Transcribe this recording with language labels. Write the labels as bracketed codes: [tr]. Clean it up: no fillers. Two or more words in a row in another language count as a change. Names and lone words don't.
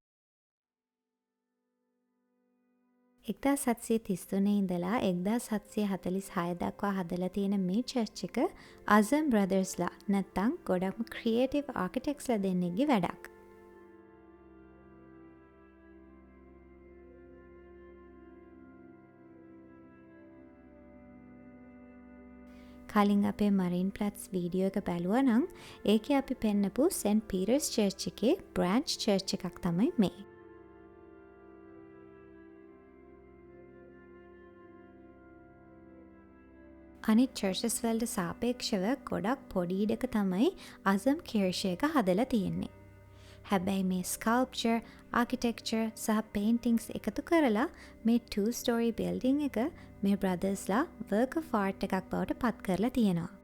[si] 1733 ඉඳලා 1746 දක්වා හදලා තියෙන මේ church එක Azam Brothersලා නැත්නම් ගොඩක්ම [en] creative architectsලා [si] දෙන්නෙක්ගේ වැඩක්. කලින් අපේ Marine Platz වීඩියෝ එක බැලුවා නම් ඒකේ අපි පෙන්නපු St. Peter's Church එකේ [en] branch church [si] එකක් තමයි මේ. අනිත් churches වලට සාපේක්ෂව ගොඩක් පොඩි ඉඩක තමයි Azam Kirche එක හදලා තියෙන්නේ. හැබැයි මේ [en] sculpture, architecture [si] සහ paintings එකතු කරලා මේ [en] 2-story building [si] එක මේ brothersලා [en] work of art [si] එකක් බවට පත් කරලා තියෙනවා.